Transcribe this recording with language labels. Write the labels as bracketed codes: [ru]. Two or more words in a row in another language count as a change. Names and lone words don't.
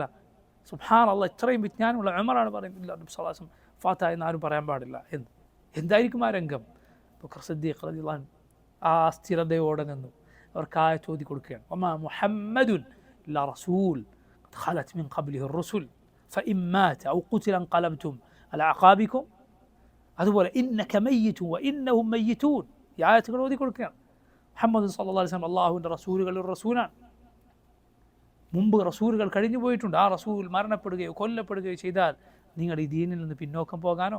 [ml] സുബ്ഹാനല്ലാഹ്, ഇത്രയും വിജ്ഞാനമുള്ള ഉമറാണ് പറയുന്നില്ല നബി [ar] صلى الله عليه وسلم [ml] ഫാത്തിഹ എന്ന് ആരും പറയാൻ പാടില്ല എന്ന്. എന്തായിരിക്കും ആ രംഗം? അബൂബക്കർ സിദ്ദീഖ് [ar] رضي الله عنه [ml] ആ സ്ഥിരതയോടെ നിന്നു. അവർക്ക് ആയത്ത് ഓതി കൊടുക്കുകയാണ്. [ar] وما محمد إلا رسول قد خلت من قبله الرسل فإن مات أو قتل انقلبتم على أعقابكم. [ml] അതുപോലെ [ar] إنك ميت وإنهم ميتون, [ml] ഈ ആയത്തുകൾ ഓതി കൊടുക്കുകയാണ്. മുഹമ്മദ് [ar] صلى الله عليه وسلم [ml] അല്ലാഹുവിൻ്റെ റസൂലുകളിൽ റസൂലാണ്. മുമ്പ് റസൂലുകൾ കഴിഞ്ഞു പോയിട്ടുണ്ട്. ആ റസൂൽ മരണപ്പെടുകയോ കൊല്ലപ്പെടുകയോ ചെയ്താൽ നിങ്ങൾ ഈ ദീനിൽ നിന്ന് പിന്നോക്കം പോകാനോ?